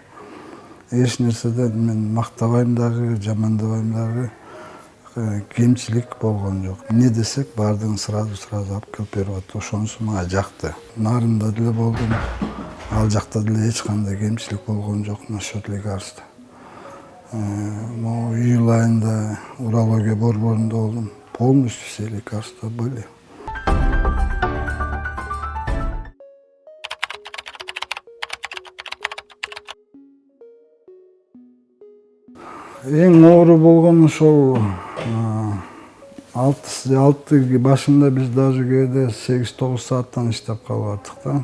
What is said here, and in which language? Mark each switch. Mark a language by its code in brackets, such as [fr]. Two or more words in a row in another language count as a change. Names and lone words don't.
[ky] Эч нерседен мен мактабайм дагы, жамандабайм дагы, кемчилик болгон жок. Эмне десек, баардыгын сразу алып келип берип атты. Ошонусу мага жакты. Нарында деле болдум. Ал жакта деле эч кандай кемчилик болгон жок [ru] насчет лекарств. [ky] Июль айында урология борборунда болдум. [ru] Полностью все лекарства были. [ky] Эң оору болгон ошол 6 башында биз даже кээде 8-9 сааттан иштеп калып аттык да.